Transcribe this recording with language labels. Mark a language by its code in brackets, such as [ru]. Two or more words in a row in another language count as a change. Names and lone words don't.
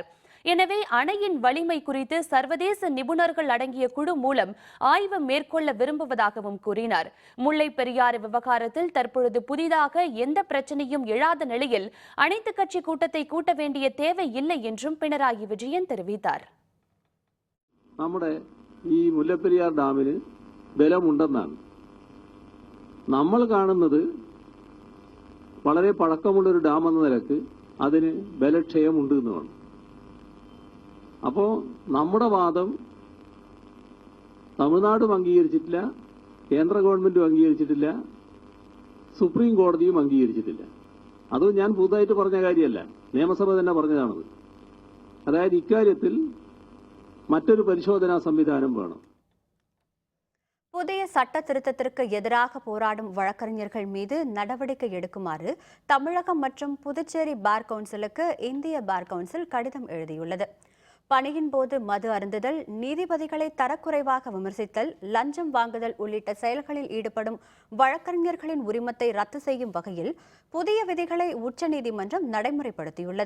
[ta] எனவே அணையின் வலிமை குறித்து சர்வதேச நிபுணர்கள் அடங்கிய குழு மூலம் ஆய்வு மேற்கொள்ள விரும்புவதாகவும் கூறினார். முல்லை பெரியாறு விவகாரத்தில் தற்பொழுது புதிதாக எந்த பிரச்சனையும் எழாத நிலையில் அனைத்துக் கட்சி கூட்டத்தை கூட்ட வேண்டிய தேவை இல்லை என்றும் பினராயி விஜயன் தெரிவித்தார். [ml] നമ്മുടെ ഈ മുല്ലപ്പെരിയാർ ഡാമിന് ബലമുണ്ടെന്നാണ് നമ്മൾ കാണുന്നത്. വളരെ പഴക്കമുള്ളൊരു ഡാം എന്ന നിലക്ക് അതിന് ബലക്ഷയമുണ്ട് എന്നാണ്. അപ്പോൾ നമ്മുടെ വാദം തമിഴ്നാടും അംഗീകരിച്ചിട്ടില്ല, കേന്ദ്ര ഗവൺമെന്റും അംഗീകരിച്ചിട്ടില്ല, സുപ്രീം കോടതിയും അംഗീകരിച്ചിട്ടില്ല. അത് ഞാൻ പുതുതായിട്ട് പറഞ്ഞ കാര്യമല്ല, നിയമസഭ തന്നെ പറഞ്ഞതാണത്. അതായത് ഇക്കാര്യത്തിൽ മറ്റൊരു പരിശോധനാ സംവിധാനം വേണം. [ta] புதிய சட்ட திருத்தத்திற்கு எதிராக போராடும் வழக்கறிஞர்கள் மீது நடவடிக்கை எடுக்குமாறு தமிழகம் மற்றும் புதுச்சேரி பார் கவுன்சிலுக்கு இந்திய பார் கவுன்சில் கடிதம் எழுதியுள்ளது. பணியின் போது மது அருந்துதல், நீதிபதிகளை தரக்குறைவாக விமர்சித்தல், லஞ்சம் வாங்குதல் உள்ளிட்ட செயல்களில் ஈடுபடும் வழக்கறிஞர்களின் உரிமத்தை ரத்து செய்யும் வகையில் புதிய விதிகளை உச்சநீதிமன்றம் நடைமுறைப்படுத்தியுள்ளது.